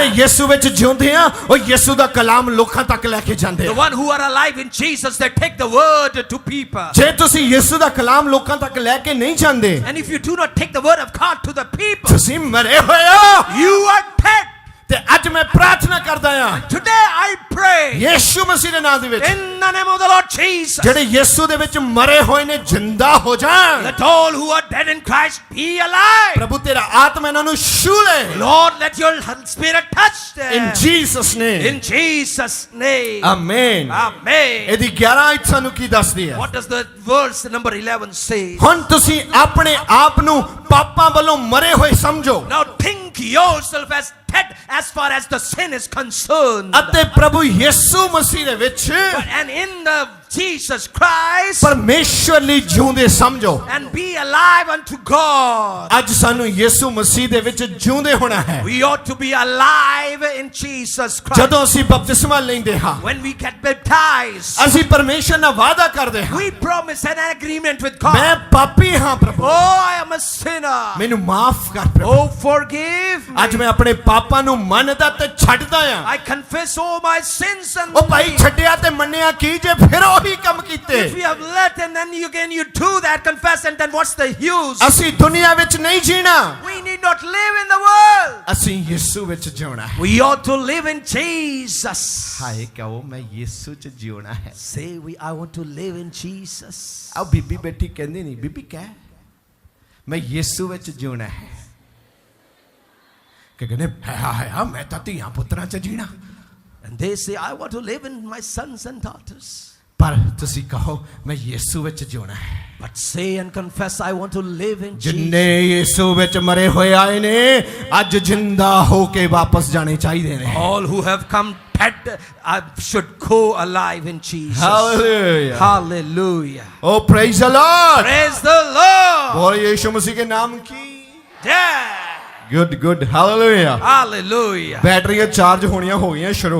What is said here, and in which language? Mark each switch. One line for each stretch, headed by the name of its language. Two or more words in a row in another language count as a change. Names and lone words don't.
English: man.
Punjabi: ਯਿਸੂ ਵਿੱਚ ਜਿਉਂਦੇ ਆ ਉਹ ਯਿਸੂ ਦਾ ਕਲਾਮ ਲੋਕਾਂ ਤੱਕ ਲੈ ਕੇ ਜਾਂਦੇ
English: The
Punjabi: ਆ
English: one who are alive in Jesus, they take the word to people.
Punjabi: ਜੇ ਤੁਸੀਂ ਯਿਸੂ ਦਾ ਕਲਾਮ ਲੋਕਾਂ ਤੱਕ ਲੈ ਕੇ ਨਹੀਂ ਜਾਂਦੇ
English: And if you do not take the word of God to the people,
Punjabi: ਤੁਸੀਂ ਮਰੇ ਹੋਏ ਹੋ
English: you are dead.
Punjabi: ਤੇ ਅੱਜ ਮੈਂ ਪ੍ਰਾਰਥਨਾ ਕਰਦਾ ਆ
English: Today I pray
Punjabi: ਯੀਸ਼ੂ ਮਸੀਹ ਦੇ ਨਾਮ ਦੇ ਵਿੱਚ
English: In the name of the Lord Jesus.
Punjabi: ਜਿਹੜੇ ਯੀਸ਼ੂ ਦੇ ਵਿੱਚ ਮਰੇ ਹੋਏ ਨੇ ਜਿੰਦਾ ਹੋ ਜਾਣ
English: Let all who are dead in Christ be alive.
Punjabi: ਪ੍ਰਭੂ ਤੇਰਾ ਆਤਮਾ ਇਹਨਾਂ ਨੂੰ ਛੂ ਲੈ
English: Lord, let your spirit touch them. In Jesus name In Jesus' name.
Punjabi: ਆਮੇਨ
English: Amen.
Punjabi: ਇਹਦੀ 11 ਆਇਤ ਸਾਨੂੰ ਕੀ ਦੱਸਦੀ ਹੈ
English: What does the verse number 11 say?
Punjabi: ਹੁਣ ਤੁਸੀਂ ਆਪਣੇ ਆਪ ਨੂੰ ਪਾਪਾਂ ਵੱਲੋਂ ਮਰੇ ਹੋਏ ਸਮਝੋ
English: Now think yourself as dead as far as the sin is concerned.
Punjabi: ਅਤੇ ਪ੍ਰਭੂ ਯੀਸ਼ੂ ਮਸੀਹ ਦੇ ਵਿੱਚ
English: And in the Jesus Christ,
Punjabi: ਪਰਮੇਸ਼ਵਰ ਲਈ ਜਿਉਂਦੇ ਸਮਝੋ
English: and be alive unto God.
Punjabi: ਅੱਜ ਸਾਨੂੰ ਯੀਸ਼ੂ ਮਸੀਹ ਦੇ ਵਿੱਚ ਜਿਉਂਦੇ ਹੋਣਾ ਹੈ
English: We ought to be alive in Jesus Christ.
Punjabi: ਜਦੋਂ ਅਸੀਂ ਬਪਤਿਸਮਾ ਲੈਂਦੇ ਹਾਂ
English: When we get baptized,
Punjabi: ਅਸੀਂ ਪਰਮੇਸ਼ਵਰ ਨਾਲ ਵਾਅਦਾ ਕਰਦੇ ਹਾਂ
English: we promise an agreement with
Punjabi: ਮੈਂ
English: God.
Punjabi: ਪਾਪੀ ਹਾਂ ਪ੍ਰਭੂ
English: Oh, I am a sinner.
Punjabi: ਮੈਨੂੰ ਮਾਫ ਕਰ ਪ੍ਰਭੂ
English: Oh, forgive
Punjabi: ਅੱਜ
English: me.
Punjabi: ਮੈਂ ਆਪਣੇ ਪਾਪਾਂ ਨੂੰ ਮੰਨਦਾ ਤੇ ਛੱਡਦਾ ਆ
English: I confess all my sins and
Punjabi: ਉਹ ਭਾਈ ਛੱਡਿਆ ਤੇ ਮੰਨਿਆ ਕੀ ਜੇ ਫਿਰ ਉਹੀ ਕੰਮ ਕੀਤੇ
English: if you have let and then you do that, confess, and then what's the use?
Punjabi: ਅਸੀਂ ਦੁਨੀਆ ਵਿੱਚ ਨਹੀਂ ਜੀਣਾ
English: We need not live in the world.
Punjabi: ਅਸੀਂ ਯਿਸੂ ਵਿੱਚ ਜਿਉਣਾ ਹੈ
English: We ought to live in Jesus.
Punjabi: ਹਾਏ ਕਹੋ ਮੈਂ ਯਿਸੂ ਚ ਜਿਉਣਾ ਹੈ
English: Say I want to live in Jesus.
Punjabi: ਆ ਬੀਬੀ ਬੈਠੀ ਕਹਿੰਦੀ ਨਹੀਂ ਬੀਬੀ ਕਹਿ ਮੈਂ ਯਿਸੂ ਵਿੱਚ ਜਿਉਣਾ ਹੈ ਕਿ ਕਹਿੰਦੇ ਹੈ ਮੈਂ ਤਾਂ ਧੀਆਂ ਪੁੱਤਰਾਂ ਚ ਜੀਣਾ
English: And they say, I want to live in my sons and daughters.
Punjabi: ਪਰ ਤੁਸੀਂ ਕਹੋ ਮੈਂ ਯਿਸੂ ਵਿੱਚ ਜਿਉਣਾ ਹੈ
English: But say and confess, I want to live in
Punjabi: ਜਿੰਨੇ
English: Jesus.
Punjabi: ਯਿਸੂ ਵਿੱਚ ਮਰੇ ਹੋਏ ਆਏ ਨੇ ਅੱਜ ਜਿੰਦਾ ਹੋ ਕੇ ਵਾਪਸ ਜਾਣੇ ਚਾਹੀਦੇ ਨੇ
English: All who have come dead should go alive in Jesus. Hallelujah. Hallelujah. Oh, praise the Lord. Praise the Lord.
Hindi: बोल यीशु मसीह के नाम की
English: Yeah. good hallelujah Hallelujah.
Punjabi: ਬੈਟਰੀਆਂ ਚਾਰਜ ਹੋਣੀਆਂ ਹੋ ਗਈਆਂ ਸ਼ੁਰੂ